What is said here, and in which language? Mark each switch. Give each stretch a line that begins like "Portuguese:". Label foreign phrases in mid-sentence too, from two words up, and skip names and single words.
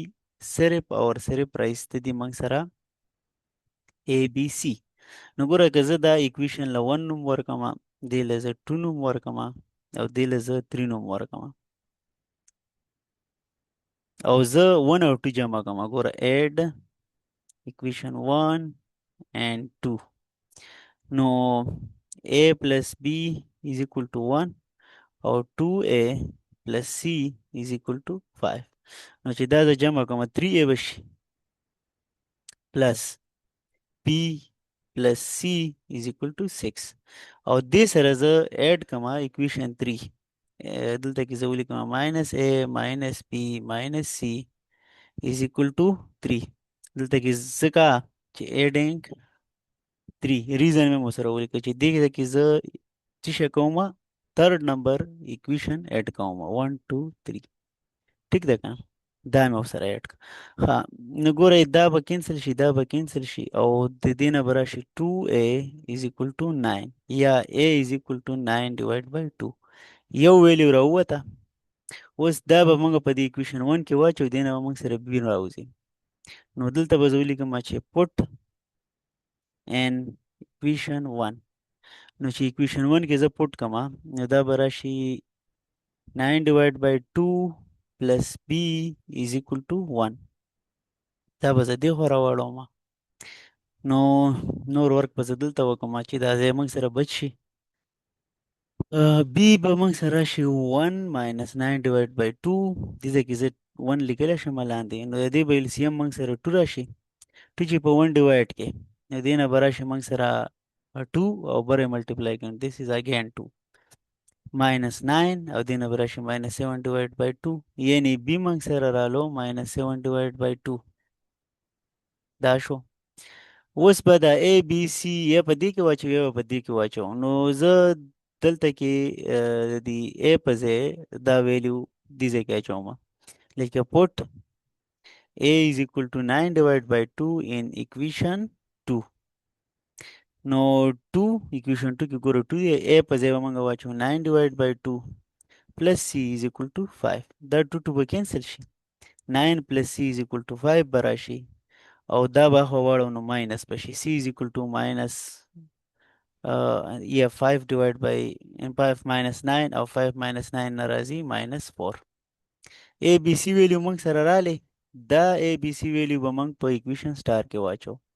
Pashto: صرف او صرف رایسته دي موږ سره a b c. نو ګوره که زه دا ایکویشن له 1 نوم ورکړم، دې له زه 2 نوم ورکړم او دې له زه 3 نوم ورکړم او زه 1 او 2 جمع کوم.
English: ګوره add equation 1 and 2. نو a plus b is equal to 1 او 2a plus c is equal to 5.
Pashto: نو چې دا زه جمع کوم 3a بشي
English: plus b plus c is equal to 6
Pashto: او دې سره زه add کوم
English: equation 3.
Pashto: دلته کې زه ولیکم
English: minus a minus b minus c is equal to 3.
Pashto: دلته کې ځکه چې
English: adding 3
Pashto: ریزن مې مو سره ولیکه چې دې کې زه څه شی کوم
English: third number equation add
Pashto: کوم 1 2 3. ټیک ده که دا مې ورسره اډ کړه. ښه نو ګورئ دا به کینسل شي دا به کینسل شي او د دې نه به راشي
English: 2a is equal to 9
Pashto: یا
English: a is equal to 9 divided by 2.
Pashto: یو ویلیو راووته. اوس دا به موږ په دې
English: equation 1
Pashto: کې واچو، دې نه به موږ سره b راوځي. نو دلته به زه ولیکم چې
English: put in equation 1.
Pashto: نو چې
English: equation 1
Pashto: کې زه put کما نو دا به راشي
English: 9 divided by 2 plus b is equal to 1.
Pashto: دا به زه دې خوا راوړم. نو نور ورک به زه دلته وکړم چې دا ځای موږ سره بچ شي. بي به موږ سره راشي
English: 1 minus 9 divided by 2.
Pashto: دې ځای کې زه 1 لیکلی شم لاندې، نو د دې به LCM موږ سره 2 راشي. 2 چې په 1 ډیوایډ کې، نو دې نه به راشي موږ سره 2 او بره ملټیپلای کړو.
English: This is again 2 minus 9
Pashto: او دې نه به راشي
English: minus 7 divided by 2،
Pashto: یعنی B موږ سره رالو
English: minus 7 divided by 2.
Pashto: دا شو. اوس به دا A B C یا په دې کې واچو یا به په دې کې واچو. نو زه دلته کې د دې A په ځای دا ویلیو دې ځای کې اچوم.
English: لکه put A is equal to 9 divided by 2 in equation 2.
Pashto: نو 2
English: equation 2
Pashto: کې ګورو 2 دی، A په ځای به موږ واچو
English: 9 divided by 2 plus C is equal to 5.
Pashto: دا 2 2 به کینسل شي.
English: 9 plus C is equal to 5
Pashto: به راشي او دا به خو واړو نو ماینس به شي.
English: C is equal to minus yeah 5 divided by 5 minus 9 او 5 minus 9
Pashto: نه راځي
English: minus 4.
Pashto: A B C ویلیو موږ سره رالی. دا A B C ویلیو به موږ په
English: equation star
Pashto: کې واچو.